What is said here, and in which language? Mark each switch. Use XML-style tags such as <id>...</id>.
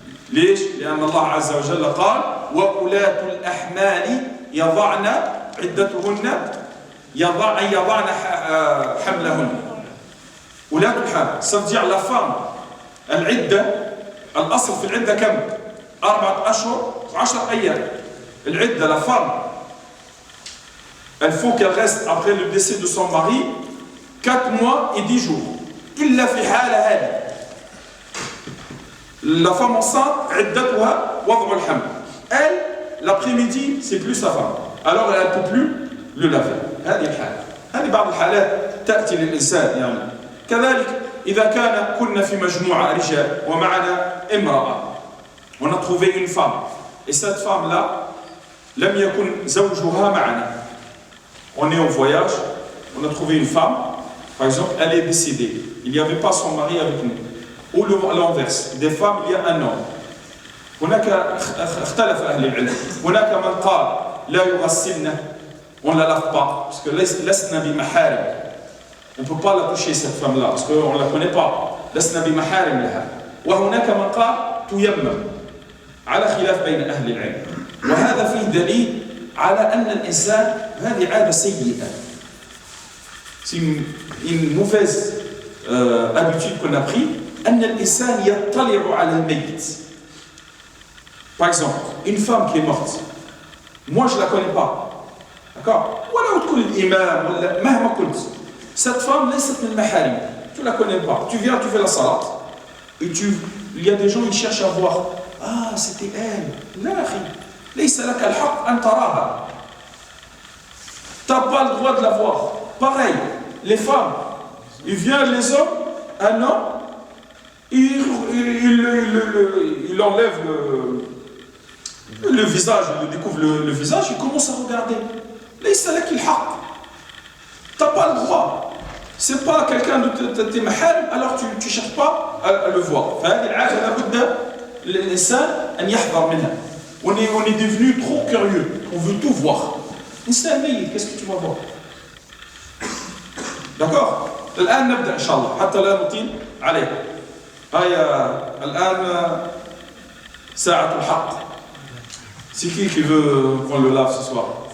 <ar>ليش؟ لأن الله عز وجل قال وأولاة الأحمال يضعن عدتهن يضعن حملهن. ولاة الحمل.</ar> <fr>Ça veut dire la femme.</fr> <ar>العدة الأصل في العدة كم؟ 4 أشهر و10 أيام.</ar> <fr>العدة la femme. Il faut qu'elle reste après le décès de son mari 4 mois et 10 jours.</fr> <ar>إلا في حالة هذه.</ar> <fr>La femme enceinte,</fr> <ar>عدتها وضع الحمل.</ar> <fr>Elle, l'après-midi, c'est plus sa femme. Alors elle ne peut plus le laver.</fr> <ar>هذه الحالة. هذه بعض الحالات تأتي للإنسان يعني. كذلك إذا كنا في مجموعة رجال ومعنا امرأة.</ar> <fr>On a trouvé une femme. Et cette femme-là,</fr> <ar>لم يكن زوجها معنا.</ar> <fr>On est en voyage, on a trouvé une femme, par exemple, elle est décédée. Il n'y avait pas son mari avec nous. Ou l'inverse, des femmes, il y a un homme.</fr> <ar>هناك اختلف أهل العلم. هناك من قال لا يغسلنا,</ar> <fr>on ne la lave pas, parce que</fr> <ar>لسنا بمحارم.</ar> <fr>On ne peut pas la toucher cette femme-là, parce qu'on ne la connaît pas.</fr> <ar>لسنا بمحارم لها. وهناك من قال تيمم. على خلاف بين أهل العلم. وهذا فيه دليل على أن الإنسان هذه عادة سيئة.</ar> <fr>C'est une mauvaise habitude qu'on a pris.</fr> <ar>أن الإنسان يطلع على الميت.</ar> <fr>Par exemple, une femme qui est morte, moi je ne la connais pas. D'accord?</fr> <ar>ولا تكون الإمام ولا مهما كنت.</ar> <fr>Cette femme</fr> <ar>ليست من المحارم.</ar> <fr>Tu ne la connais pas. Tu viens, tu fais la salat. Et il y a des gens qui cherchent à voir. Ah, c'était elle.</fr> <ar>لا أخي. ليس لك الحق أن تراها.</ar> <fr>Tu n'as pas le droit de la voir. Pareil, les femmes, ils viennent, les hommes, un homme, il enlève le visage, il découvre le visage, il commence à regarder.</fr> <ar>ليس لك الحق.</ar> <fr>Tu n'as pas le droit. C'est pas quelqu'un de tes mahal, alors tu ne cherches pas à le voir.</fr> <ar>فهذه العادة لابد للإنسان أن يحذر منها.</ar> <fr>On est devenu trop curieux. On veut tout voir.</fr> <ar>إنسان ميت,</ar> <fr>qu'est-ce que tu vas voir? D'accord?</fr> <ar>الآن نبدأ إن شاء الله حتى لا نطيل عليه. الآن ساعة الحق.</ar> <fr>C'est qui veut qu'on le lave ce soir?</fr>